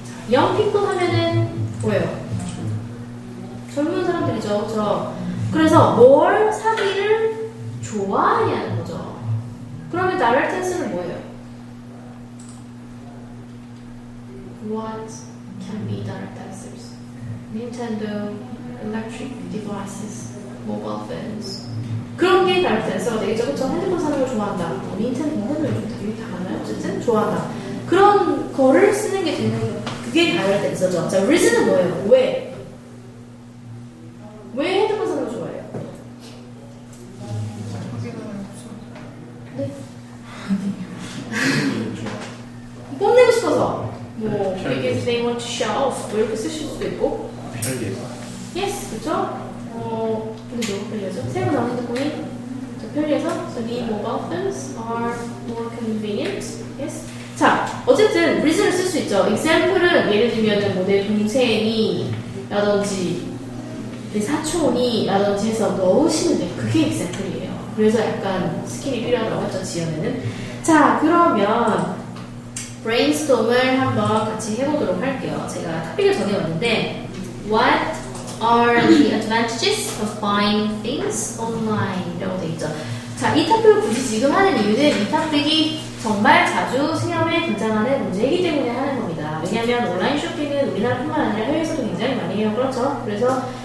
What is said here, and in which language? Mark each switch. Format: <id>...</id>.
<ko>young people 하면은 뭐예요? 젊은 사람들이죠. 그렇죠? 그래서 뭘 사기를 좋아하냐는 거죠. 그러면 direct answer는 뭐예요?</ko> <en>What can be direct answers? Nintendo, electric devices, mobile phones.</en> <ko>그런 게 direct answer가 되겠죠. 그쵸? 핸드폰 사는 걸 좋아한다. 닌텐도 되게 다 많아요. 어쨌든 좋아한다. 그런 거를 쓰는 게 되는 그게 다를 때 있어죠. 자, reason은 뭐예요? 왜? 왜 핸드폰 사는 거 좋아해요? 네? 뽐내고 싶어서 뭐</ko> <en>because they want to show off</en> <ko>뭐 이렇게 쓰실 수도 있고 편리. yes, 그쵸? 근데 너무 편리하죠? 새로 나온 핸드폰이 더 편리해서</ko> <en>so the mobile phones are more convenient yes?</en> <ko>자, 어쨌든 reason을 쓸 수 있죠. example은 예를 들면은 뭐 내 동생이 라든지 내 사촌이 라든지 해서 넣으시면 돼요. 그게 example이에요. 그래서 약간 스킬이 필요하다고 했죠, 지연에는. 자, 그러면 brainstorm을 한번 같이 해보도록 할게요. 제가 토픽을 정해왔는데</ko> <en>What are the advantages of buying things online?</en> <ko>이라고 돼 있죠. 자, 이 토픽을 굳이 지금 하는 이유는 이 토픽이 정말 자주 시험에 등장하는 문제이기 때문에 하는 겁니다. 왜냐하면 온라인 쇼핑은 우리나라뿐만 아니라 해외에서도 굉장히 많이 해요. 그렇죠? 그래서</ko>